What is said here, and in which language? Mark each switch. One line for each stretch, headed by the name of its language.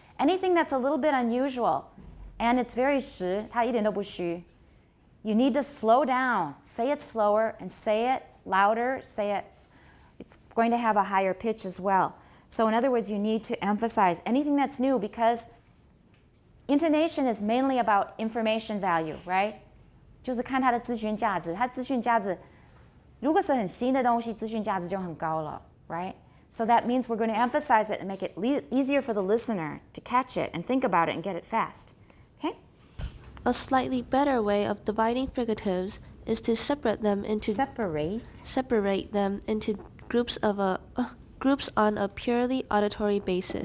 English: Anything that's a little bit unusual, and it's very 实,
Chinese: 它一点都不虚,
English: you need to slow down, say it slower, and say it louder, say it, it's going to have a higher pitch as well. So in other words, you need to emphasize anything that's new, because intonation is mainly about information value, right?
Chinese: 就是看它的资讯价值，它资讯价值如果是很新的东西，资讯价值就很高了, right?
English: So that means we're going to emphasize it and make it easier for the listener to catch it and think about it and get it fast. Okay? A slightly better way of dividing fricatives is to separate them into groups on a purely auditory basis.